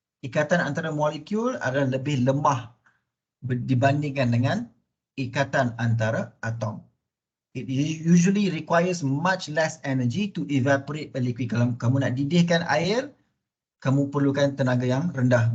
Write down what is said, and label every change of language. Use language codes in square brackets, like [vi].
[ms] Ikatan antara molekul adalah lebih lemah dibandingkan dengan ikatan antara atom. [en] It usually requires much less energy to evaporate a liquid. [ms] Kalau kamu nak didihkan air, kamu perlukan tenaga yang rendah.